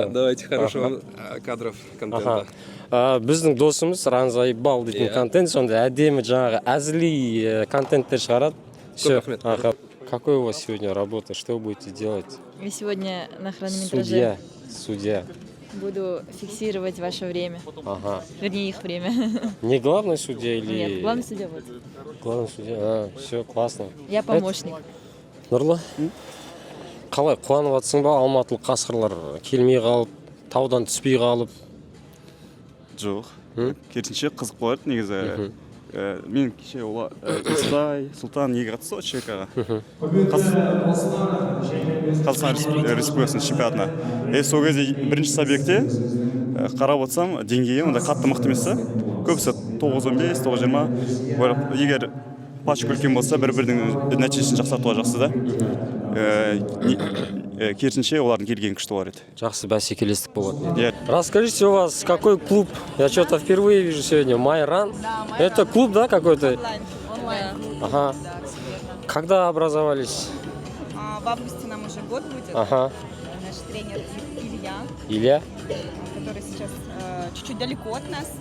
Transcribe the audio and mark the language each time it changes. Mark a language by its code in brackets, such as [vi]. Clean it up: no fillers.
[ru] Да, давайте хорошего кадров, контента. [kk] Біздің досымыз Ран Заебал дейтін контент, сонда әдемі жаңағы әзіли контенттер шығарады. [ru] Все. [kk] рахмет. [ru] Какой у вас сегодня работа? Что вы будете делать? Я сегодня на хронометраже Судья. буду фиксировать ваше время. Ага. Вернее, их время. Не главный судья или... Нет, главный судья вот. Главный судья. Все, классно. Я помощник. [kk] Нұрлы? Қалай, қуанып жатсың ба? Алматылық қасқырлар келмей қалып, таудан түспей қалып. Жоқ. Керісінше қызық болады негізі. Мен кеше Истай, Султан неге қатысты ғой ЧК-ға. Қазақстан Республикасының чемпионатына. Сол кезде бірінші забегте қарап отырсам, деңгейі ондай қатты мықты емес та. Көбісі 9-15, 9-20. Егер пачка үлкен болса бір-бірінің нәтижесін жақсартуға жақсы да. Керісінше олардың келген күшті болар еді. Жақсы бәсекелестік болады. Иә. [ru] Расскажите, у вас какой клуб? Я что-то впервые вижу сегодня. Майран. Это клуб, да, какой-то? Онлайн. Ага. Когда образовались? В августе нам уже год будет. Ага. Наш тренер Илья, Илья? который сейчас чуть-чуть далеко от нас.